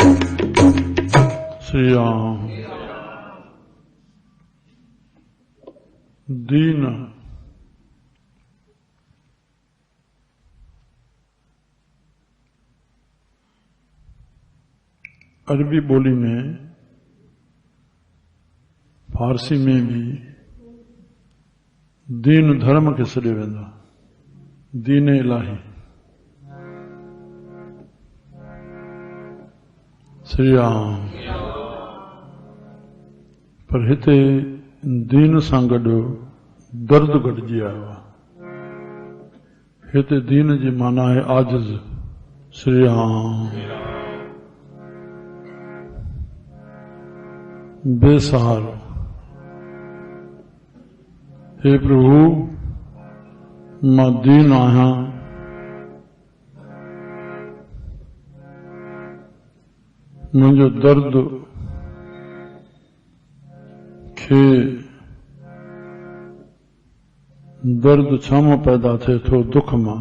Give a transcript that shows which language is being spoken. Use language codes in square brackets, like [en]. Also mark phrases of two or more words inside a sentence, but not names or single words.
[sd] श्री राम। दीन अरबी बोली में, फारसी में भी दीन धर्म के सॾियो वेंदो, दीन इलाही। श्री राम। पर हिते दीन सां गॾु दर्द गॾिजी आयो आहे। हिते दीन जी माना आहे आजिज़। श्री राम। बेसहारो। हे प्रभु, मां दीन आहियां, मुंहिंजो दर्द खे दर्द छा मां पैदा थिए थो? दुख मां।